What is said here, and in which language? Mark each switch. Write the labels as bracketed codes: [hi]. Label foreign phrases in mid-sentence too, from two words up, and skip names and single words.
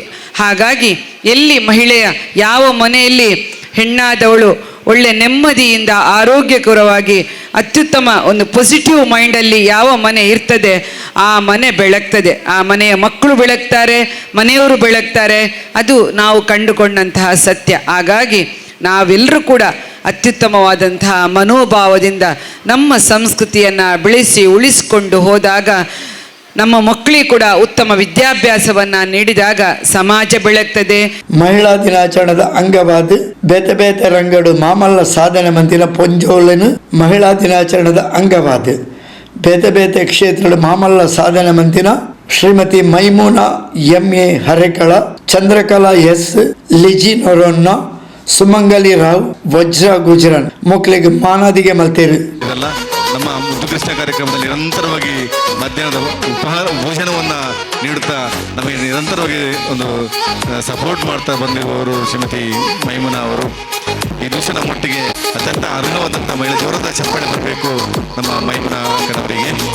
[kn] ಹಾಗಾಗಿ ಎಲ್ಲಿ ಮಹಿಳೆಯ ಯಾವ ಮನೆಯಲ್ಲಿ ಹೆಣ್ಣಾದವಳು ಒಳ್ಳೆ ನೆಮ್ಮದಿಯಿಂದ ಆರೋಗ್ಯಕರವಾಗಿ ಅತ್ಯುತ್ತಮ ಒಂದು ಪಾಸಿಟಿವ್ ಮೈಂಡಲ್ಲಿ ಯಾವ ಮನೆ ಇರ್ತದೆ ಆ ಮನೆ ಬೆಳಗ್ತದೆ, ಆ ಮನೆಯ ಮಕ್ಕಳು ಬೆಳಗ್ತಾರೆ, ಮನೆಯವರು ಬೆಳಗ್ತಾರೆ. ಅದು ನಾವು ಕಂಡುಕೊಂಡಂತಹ ಸತ್ಯ. ಹಾಗಾಗಿ ನಾವೆಲ್ಲರೂ ಕೂಡ ಅತ್ಯುತ್ತಮವಾದಂತಹ ಮನೋಭಾವದಿಂದ ನಮ್ಮ ಸಂಸ್ಕೃತಿಯನ್ನು ಬೆಳೆಸಿ ಉಳಿಸಿಕೊಂಡು ಹೋದಾಗ, ನಮ್ಮ ಮಕ್ಕಳಿಗೆ ಕೂಡ ಉತ್ತಮ ವಿದ್ಯಾಭ್ಯಾಸವನ್ನ ನೀಡಿದಾಗ ಸಮಾಜ ಬೆಳಗ್ತದೆ. [tcy] ಮಹಿಳಾ ದಿನಾಚರಣೆದ ಅಂಗವಾದ ಬೇತೆ ಬೇತೆ ರಂಗಡು ಮಾಮಲ್ಲ ಸಾಧನೆ ಮಂತಿನ ಪೊಂಜೋಲನು ಮಹಿಳಾ ದಿನಾಚರಣೆದ ಅಂಗವಾದ ಬೇತೆ ಬೇತೆ ಕ್ಷೇತ್ರದ ಮಾಮಲ್ಲ ಸಾಧನೆ ಮಂತಿನ ಶ್ರೀಮತಿ ಮೈಮೂನಾ ಎಂಎ ಹರೇಕಳ, ಚಂದ್ರಕಲಾ ಎಸ್ ಲಿಜಿನೊರೊನ್ನ, ಸುಮಂಗಲಿ ರಾವ್, ವಜ್ರ ಗುಜರನ್ ಮಕ್ಕಳಿಗೆ ಮಾನಾದಿಗೆ ಮಲ್ತೇರು. [kn] ನಮ್ಮ ಮುದ್ದು ಕೃಷ್ಣ ಕಾರ್ಯಕ್ರಮದಲ್ಲಿ ನಿರಂತರವಾಗಿ ಮಧ್ಯಾಹ್ನದ ಉಪಹಾರ ಭೋಜನವನ್ನು ನೀಡುತ್ತಾ ನಮಗೆ ನಿರಂತರವಾಗಿ ಒಂದು ಸಪೋರ್ಟ್ ಮಾಡ್ತಾ ಬಂದಿರುವವರು ಶ್ರೀಮತಿ ಮೈಮುನಾ ಅವರು. ಈ ದಿವಸ ನಮ್ಮೊಟ್ಟಿಗೆ ಅತ್ಯಂತ ಅರ್ಹವಾದಂಥ ಮಹಿಳೆ ಜೋರದ ಚಪ್ಪಾಳೆ ಬರಬೇಕು ನಮ್ಮ ಮೈಮುನಾ ಕಣವರಿಗೆ.